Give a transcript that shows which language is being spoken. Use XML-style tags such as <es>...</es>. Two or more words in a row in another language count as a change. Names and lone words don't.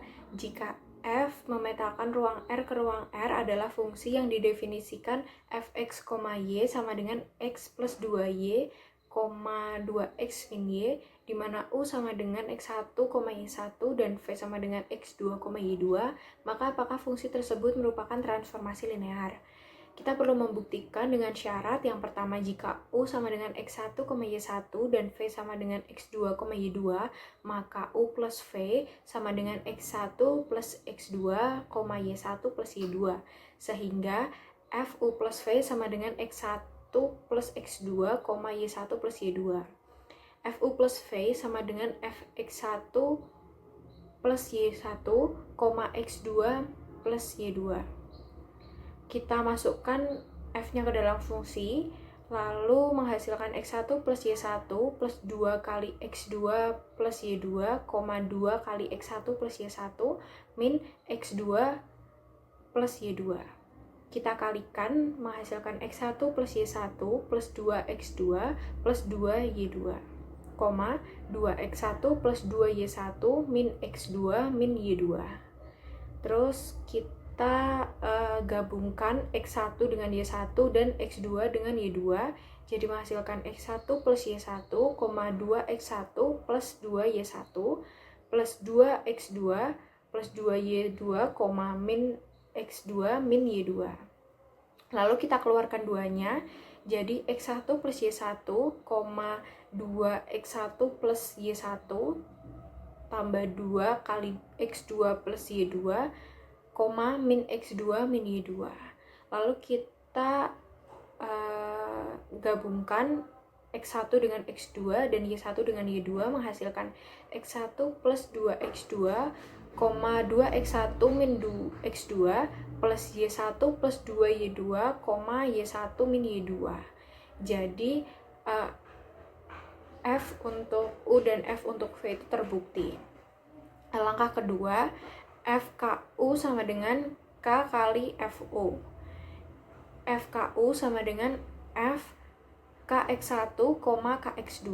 <id>Jika f memetakan ruang R ke ruang R adalah fungsi yang didefinisikan fx, y sama dengan x plus 2y, 2x min y, di mana U sama dengan x1, y1 dan V sama dengan x2, y2, maka apakah fungsi tersebut merupakan transformasi linear? Kita perlu membuktikan dengan syarat yang pertama, jika U sama dengan x1, y1 dan V sama dengan x2, y2, maka U plus V sama dengan x1 plus x2, y1 plus y2. Sehingga FU plus V sama dengan x1 plus x2, y1 plus y2. FU plus V sama dengan fx1 plus y1, x2 plus y2. Kita masukkan f-nya ke dalam fungsi, lalu menghasilkan x1 plus y1 plus 2 kali x2 plus y2, 2 kali x1 plus y1 min x2 plus y2. Kita kalikan menghasilkan x1 plus y1 plus 2x2 plus 2y2, 2x1 plus 2y1 min x2 min y2. Terus kita gabungkan x1 dengan y1 dan x2 dengan y2, jadi menghasilkan x1 plus y1, 2x1 plus 2y1 plus 2x2 plus 2y2, min x2 min y2. Lalu kita keluarkan duanya, jadi x1 plus y1, 2x1 plus y1 tambah 2 kali x2 plus y2, min x2 min y2. Lalu kita gabungkan x1 dengan x2 dan y1 dengan y2 menghasilkan x1 plus 2x2, 2x1 min x2 plus y1 plus 2y2, y1 min y2. Jadi F untuk U dan F untuk V itu terbukti. Langkah kedua, FKU sama dengan K kali FU. FKU sama dengan F KX1, KX2.</id>